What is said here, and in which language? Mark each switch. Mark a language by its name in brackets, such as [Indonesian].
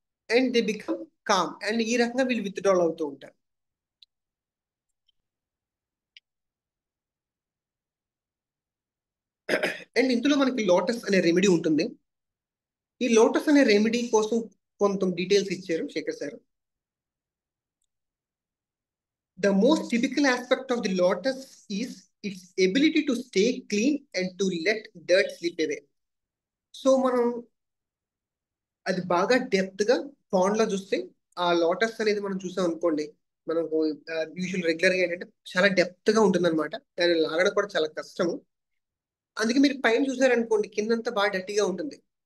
[English] and they become calm, [Telugu] and ఈ రకంగా వీళ్ళు విత్డ్రాల్ అవుతూ ఉంటారు. అండ్ ఇందులో మనకి లోటస్ అనే రెమెడీ ఉంటుంది. ఈ లోటస్ అనే రెమెడీ కోసం కొంత డీటెయిల్స్ ఇచ్చారు Shekhar sir. [English] The most typical aspect of the lotus is its ability to stay clean and to let dirt slip away. [Telugu] So మనం అది బాగా డెప్త్ గా పాండ్ లో చూస్తే, ఆ లోటస్ అనేది మనం చూసాం అనుకోండి, మనకు యూజువల్ రెగ్యులర్ గా ఏంటంటే చాలా డెప్త్ గా ఉంటుంది అనమాట. దాన్ని లాగడం కూడా చాలా కష్టము. అందుకే మీరు పైన చూసారనుకోండి, కిందంతా బాగా డర్టీగా ఉంటుంది.